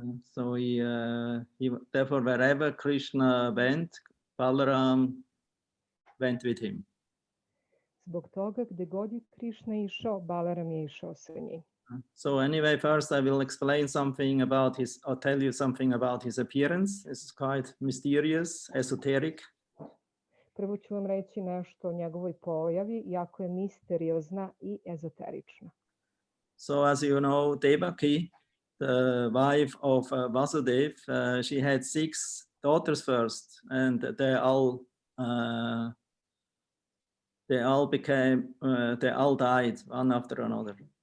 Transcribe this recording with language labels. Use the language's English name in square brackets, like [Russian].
[English] So he therefore wherever Krishna went, Balaram went with him. [Serbian] Zbog toga gde god je Krišna išao, Balaram je išao sa njim. [English] So anyway, first I will explain something about or tell you something about his appearance. This is quite mysterious, esoteric. [Serbian] Prvo ću vam reći nešto o njegovoj pojavi, jako je misteriozna i ezoterična. [English] So as you know, Devaki, the wife of Vasudev, she had 6 daughters first, and they all died one after another.